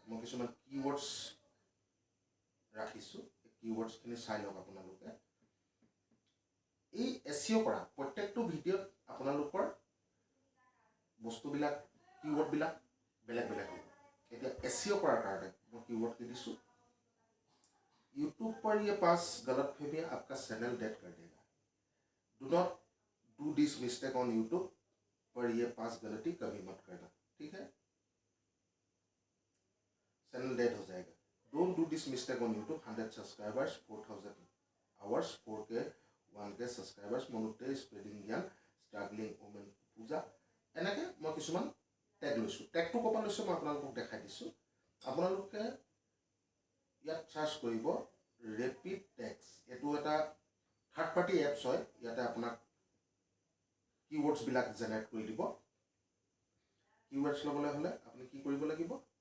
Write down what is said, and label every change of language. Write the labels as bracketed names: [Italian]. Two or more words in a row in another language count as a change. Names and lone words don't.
[Assamese] কিছুমান কিৱৰ্ডছ ৰাখিছোঁ কিৱৰ্ডছখিনি চাই লওক আপোনালোকে এই এছইঅ কৰা প্ৰত্যেকটো ভিডিঅ'ত আপোনালোকৰ বস্তুবিলাক কিৱৰ্ডবিলাক বেলেগ বেলেগ হ'ব এতিয়া এছইঅ কৰাৰ কাৰণে মই কিৱৰ্ড কি দিছোঁ [Hindi] यूट्यूब पर ये पास गलतफहमी आपका चैनल डेड कर देगा [English] Do not do this mistake on YouTube [Hindi] पर ये पास गलती कभी मत करना ठीक है [English] Channel dead [Hindi] हो जाएगा [English] Don't do this mistake on YouTube 100 subscribers 4000 hours 4K 1K subscribers [Assamese] मनुते स्प्रेडिंग ज्ञान [English] struggling women [Assamese] पूजा এনেকৈ মই কিছুমান টেগ লৈছোঁ টেগটো ক'ৰ পৰা লৈছোঁ মই আপোনালোকক দেখাই দিছোঁ আপোনালোকে ইয়াত চাৰ্চ কৰিব [English] Rapid Tags [Assamese] এইটো এটা [English] third party apps [Assamese] হয় ইয়াতে আপোনাক কিৱৰ্ডছবিলাক জেনেৰেট কৰি দিব কিৱৰ্ডছ ল'বলৈ হ'লে আপুনি কি কৰিব লাগিব